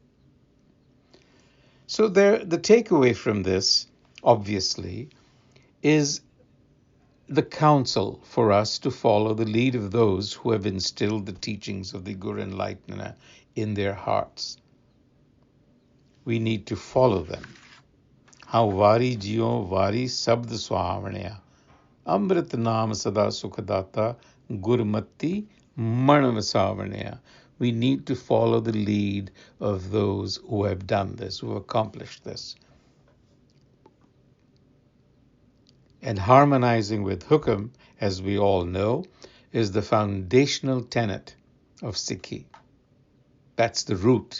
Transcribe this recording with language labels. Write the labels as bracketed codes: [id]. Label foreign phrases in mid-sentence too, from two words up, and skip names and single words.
[en] So the takeaway from this, obviously, is the counsel for us to follow the lead of those who have instilled the teachings of the Guru Enlightener in their hearts. We need to follow them. How [pa] ਵਾਰੀ ਜੀਉ ਵਾਰੀ ਸਬਦਿ ਸੁਹਾਵਣਿਆ, ਅੰਮ੍ਰਿਤ ਨਾਮੁ ਸਦਾ ਸੁਖਦਾਤਾ ਗੁਰਮਤੀ ਮੰਨਿ ਵਸਾਵਣਿਆ. [en] we need to follow the lead of those who have done this, who have accomplished this. And harmonizing with Hukam, as we all know, is the foundational tenet of Sikhi. That's the root.